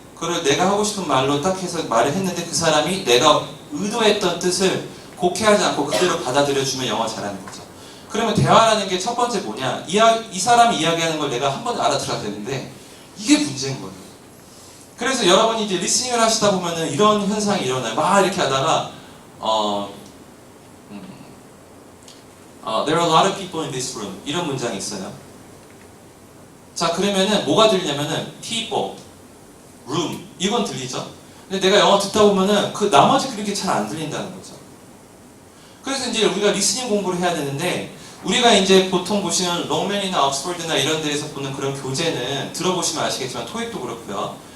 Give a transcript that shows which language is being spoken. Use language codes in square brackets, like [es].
[ko] 그걸 내가 하고 싶은 말로 딱 해서 말을 했는데 그 사람이 내가 의도했던 뜻을 곡해하지 않고 그대로 받아들여주면 영어 잘하는 거죠. 그러면 대화라는 게 첫 번째 뭐냐? 이 사람이 이야기하는 걸 내가 한 번에 알아들어야 되는데 이게 문제인 거예요. 그래서 여러분이 이제 리스닝을 하시다 보면은 이런 현상이 일어나요. 막 이렇게 하다가 [en] There are a lot of people in this room [ko] 이런 문장이 있어요. 자, 그러면은 뭐가 들리냐면은 people, room 이건 들리죠? 근데 내가 영어 듣다 보면은 그 나머지 그렇게 잘 안 들린다는 거죠. 그래서 이제 우리가 리스닝 공부를 해야 되는데 우리가 이제 보통 보시는 롱맨이나 옥스퍼드나 이런 데에서 보는 그런 교재는 들어보시면 아시겠지만 토익도 그렇고요.